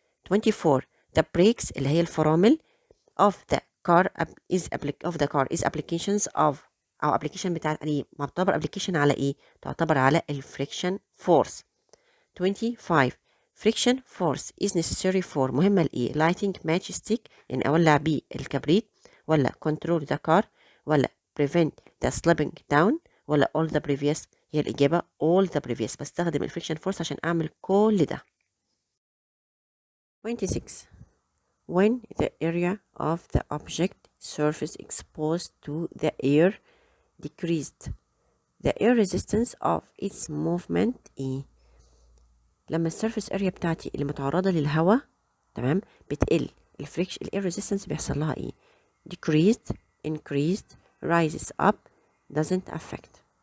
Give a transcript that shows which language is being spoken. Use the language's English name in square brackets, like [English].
[English] 24 the brakes [Arabic] اللي هي الفرامل [English] of the car is applications of [Arabic] أو [English] application [Arabic] بتاع ما تعتبر [English] application [Arabic] على تعتبر على الفريكشن [English] force. 25 friction force is necessary for [Arabic] مهمة [English] lighting matchstick [Arabic] يعني أولع بيه الكبريت ولا [English] control the car ولا prevent the slipping down ولا all the previous. [Arabic] هي الإجابة [English] all the previous. [Arabic] بستخدم الفريكشن force عشان أعمل كل ده. [English] 26 when the area of the object surface exposed to the air decreased the air resistance of its movement [Arabic] لما السيرفيس اريا بتاعتي اللي متعرضه للهواء تمام بتقل الفريكشن الاير ريزيستنس بيحصل لها [English] decreased increased rises up doesn't affect.